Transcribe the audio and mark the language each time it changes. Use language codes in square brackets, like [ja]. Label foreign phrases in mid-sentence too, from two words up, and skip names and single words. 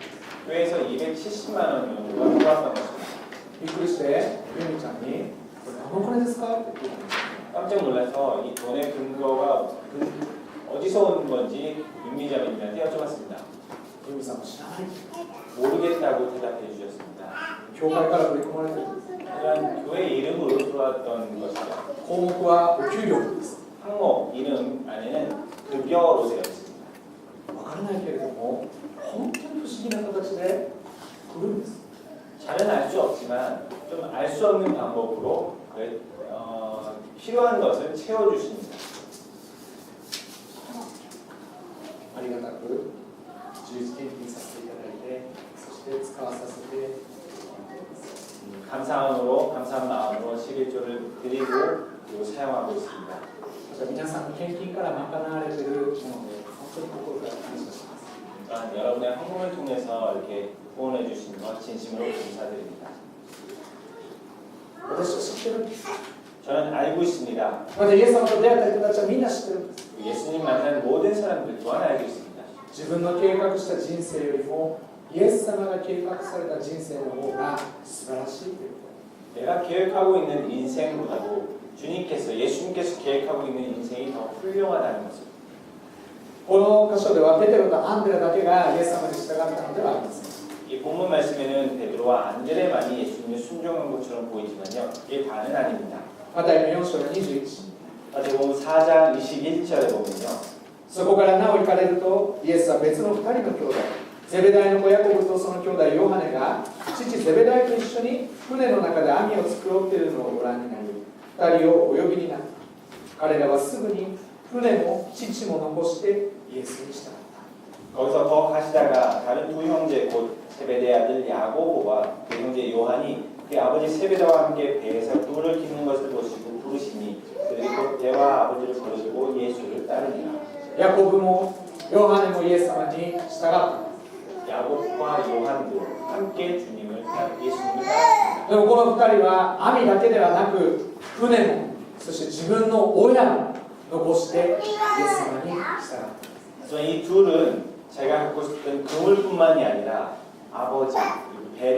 [ko] 교회에서 270만 원 정도가 들어왔던 것입니다. [ja] びっくりして、ユミちゃんに、これ何のお金ですかって聞いたんです。 [ko] 깜짝 놀라서 이 돈의 근거가 어디서 온 건지 윤미자매님한테 여쭤봤습니다. [ja] ユミさんも知らない。 [ko] 모르겠다고 대답해 주셨습니다. [ja] 教会から振り込まれている。 [ko] 하지만 교회 이름으로 들어왔던 것이죠. [ja] 項目はお給料です。 [ko] 항목 이름 안에는 급여로 되어 있습니다. [ja] わからないけれども、本当に不思議な形で来るんです。 [ko] 잘은 알 수 없지만 좀 알 수 없는 방법으로 필요한 것을 채워주십니다. [ja] ありがたく十字献金させていただいて、そして使わさせていただいています。 [ko] 감사함으로 감사한 마음으로 11조를 드리고 그리고 사용하고 있습니다. [ja] また皆さんの献金から賄われているもので、本当に心から感謝します。 [ko] 또한 여러분의 헌금을 통해서 이렇게 후원해 주시는 것 진심으로 감사드립니다. [ja] 私は知ってるんです。 [ko] 저는 알고 있습니다. [ja] またイエス様と出会った人たちはみんな知ってるんです。 [ko] 예수님 만난 모든 사람들 또한 알고 있습니다. [ja] 自分の計画した人生よりも、イエス様が計画された人生の方が素晴らしいというこ [ko] 내가 계획하고 있는 인생보다도 주님께서 예수님께서 계획하고 있는 인생이 더 훌륭하다는 것을. [ja] と。この箇所ではペテロとアンデラだけがイエス様に従ったのではありません。 [ko] 이 본문 말씀에는 베드로와 안드레만이 예수님을 순종한 것처럼 보이지만요, 이게 다는 아닙니다. [ja] マタイの4章の21。 [ko] 마태복음 4장 21절에 보면요, [ja] そこからなお行かれると、イエスは別の2人の兄弟、ゼベダイの子ヤコブとその兄弟ヨハネが、父ゼベダイと一緒に船の中で網を繕っているのをご覧になり、2人をお呼びになった。彼らはすぐに船も父も残してイエスに従った。 [ko] 거기서 더 가시다가 다른 두 형제 곧 세베대 아들 야고보와 그 형제 요한이 그 아버지 세베대와 함께 배에서 뿔을 깃는 것을 보시고 부르시니 그들이 곧 배와 아버지를 버리고 예수를 따르니라. [ja] ヤコブもヨハネもイエス様に従った。 [ko] 야곱과 요한도 함께 예수님을 따랐습니다. [ja] でもこの2人は網だけではなく船もそして自分の親も残してイエス様に従った。 [ko] 하지만 이 둘은 자기가 갖고 있었던 그물뿐만이 아니라 아버지, 배를